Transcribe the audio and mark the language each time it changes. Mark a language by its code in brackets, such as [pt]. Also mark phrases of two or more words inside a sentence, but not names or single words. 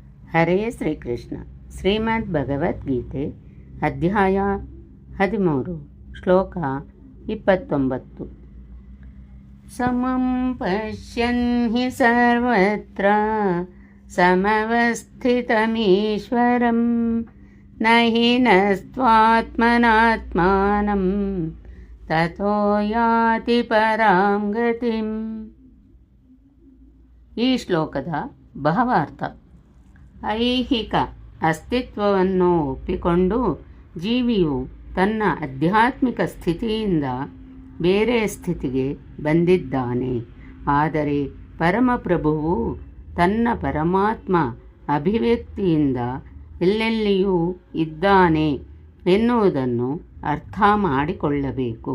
[kn] ಹರೇ ಶ್ರೀಕೃಷ್ಣ. ಶ್ರೀಮದ್ ಭಗವದ್ಗೀತೆ ಅಧ್ಯಾಯ 13 ಶ್ಲೋಕ 29. [sa] ಸಮಂ ಪಶ್ಯನ್ ಹಿ ಸರ್ವತ್ರ ಸಮವಸ್ಥಿತಮೀಶ್ವರಂ ನ ಹಿ ನಸ್ತ್ವಾತ್ಮನಾತ್ಮಾನಂ ತಥೋ ಯಾತಿ ಪರಾಂ ಗತಿಂ. [kn] ಈ ಶ್ಲೋಕದ ಭಾವಾರ್ಥ: ಐಹಿಕ ಅಸ್ತಿತ್ವವನ್ನು ಒಪ್ಪಿಕೊಂಡು ಜೀವಿಯು ತನ್ನ ಆಧ್ಯಾತ್ಮಿಕ ಸ್ಥಿತಿಯಿಂದ ಬೇರೆ ಸ್ಥಿತಿಗೆ ಬಂದಿದ್ದಾನೆ. ಆದರೆ ಪರಮಪ್ರಭುವು ತನ್ನ ಪರಮಾತ್ಮ ಅಭಿವ್ಯಕ್ತಿಯಿಂದ ಎಲ್ಲೆಲ್ಲಿಯೂ ಇದ್ದಾನೆ ಎನ್ನುವುದನ್ನು ಅರ್ಥ ಮಾಡಿಕೊಳ್ಳಬೇಕು.